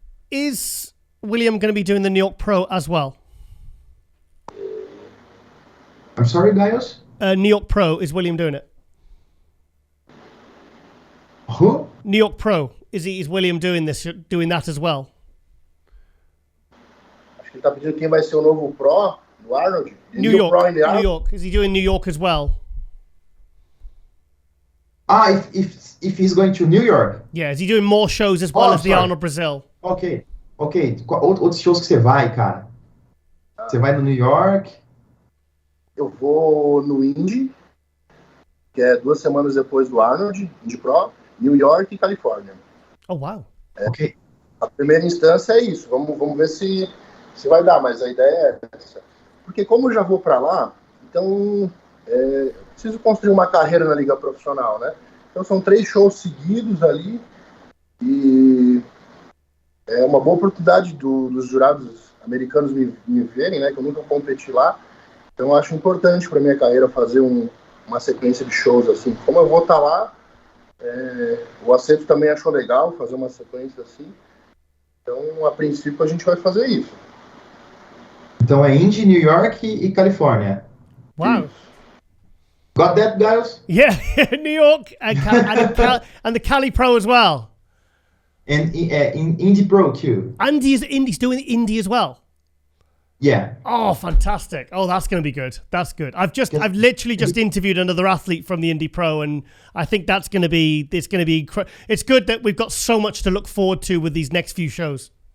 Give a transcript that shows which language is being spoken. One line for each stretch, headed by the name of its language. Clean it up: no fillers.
English: Is William going to be doing the New York Pro as well? I'm sorry, Giles? New York Pro, is William doing it? Who? New York Pro. Is William doing that as well?
Portuguese: Acho que ele tá pedindo quem vai ser o novo Pro do Arnold.
English: New York. Is he doing New York as well? If he's going to New York? Yeah, is he doing more shows as well as the Arnold Brazil? Ok.
Portuguese: Outros shows que você vai, cara? Você vai no New York? Eu vou no Indy, que é 2 semanas depois do Arnold, Indy Pro, New York e Califórnia.
English: Oh, wow. Ok.
Portuguese: A primeira instância é isso. Vamos ver se vai dar, mas a ideia é essa. Porque como eu já vou para lá, então preciso construir uma carreira na liga profissional, né? Então são 3 shows seguidos ali e é uma boa oportunidade dos jurados americanos me verem, né? Que eu nunca competi lá. Então eu acho importante para minha carreira fazer uma sequência de shows assim. Como eu vou estar lá, o Aceto também achou legal fazer uma sequência assim. Então, a princípio, a gente vai fazer isso. Então é Indy, New York e Califórnia.
English: Wow. Got that, guys? Yeah, New York and the Cali Pro as well. And in Indy Pro too. Indy's doing Indy as well. Yeah. Oh, fantastic. Oh, that's going to be good. That's good. I've literally just interviewed another athlete from the Indy Pro, and I think it's going to be it's good that we've got so much to look forward to with these next few shows.